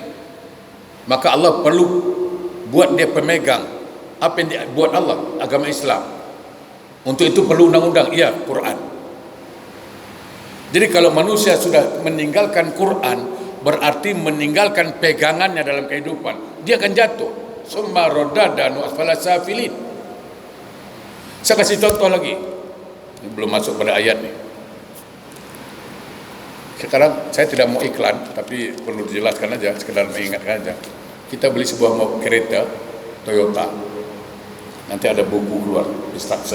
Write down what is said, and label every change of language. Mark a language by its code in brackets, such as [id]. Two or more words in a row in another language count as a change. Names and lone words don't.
[ms] Maka Allah perlu buat dia pemegang. Apa yang dia buat Allah? Agama Islam. Untuk itu perlu undang-undang. Ya, Quran. Jadi kalau manusia sudah meninggalkan Quran, berarti meninggalkan pegangannya dalam kehidupan. Dia akan jatuh. [ar] ثم رددناه أسفل سافلين. [ms] Saya kasih contoh lagi. Ini belum masuk pada ayat nih. Sekarang saya tidak mau iklan, tapi perlu dijelaskan aja, sekedar mengingatkan aja. Kita beli sebuah kereta Toyota. Nanti ada buku keluar, instruction.